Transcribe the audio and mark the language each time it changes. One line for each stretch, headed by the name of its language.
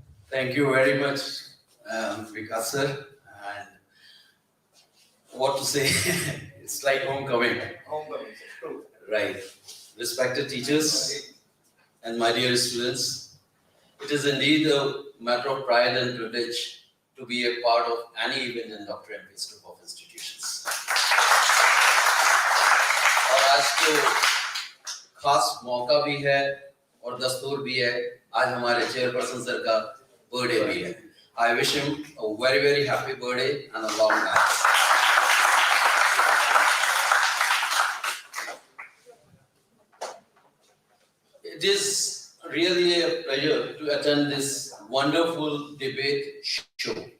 English: Thank you very much, Vikas sir. And what to say? It's like homecoming. Homecoming, true. Right. Respected teachers and my dear students, it is indeed a matter of pride and privilege to be a part of any event in Dr. MPS group of institutions.
Hindi: और आज तो खास मौका भी है और दस्तूर भी है, आज हमारे चेयरपर्सन सर का बर्थडे भी है.
English: I wish him a very, very happy birthday and a long life. It is really a pleasure to attend this wonderful debate show.